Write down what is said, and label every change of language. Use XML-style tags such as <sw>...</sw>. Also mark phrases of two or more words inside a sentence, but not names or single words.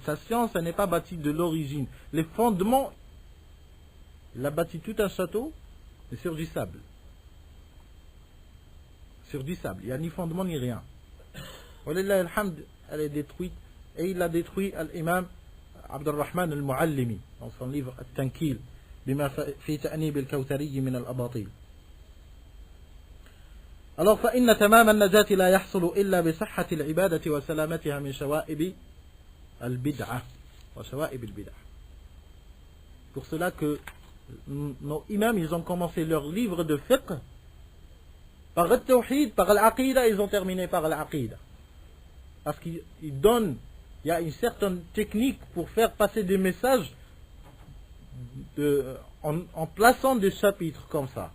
<fr>Sa science, elle n'est pas bâtie de l'origine. Les fondements, il a bâti tout un château, mais sur du sable. Sur du sable. Il n'y a ni fondement ni rien.</fr> <ar>ולله الحمد,</ar> <fr>elle est détruite. Et il a détruit l'imam Abdurrahman al-Muallimi dans son livre At-Tankil bima fi ta'nib al-Kawthari min al-abatil.</fr> <ar>Alors فإن تمام النجاة لا يحصل إلا بصحة العبادة وسلامتها من شوائب البدعة وشوائب البدع.</ar> <fr>Pour cela que nos imams ils ont commencé leur livre de fiqh par le tawhid, par l'aqidah, ils ont terminé par l'aqidah. Parce qu'ils donnent, il y a une certaine technique pour faire passer des messages en plaçant des chapitres comme ça.</fr>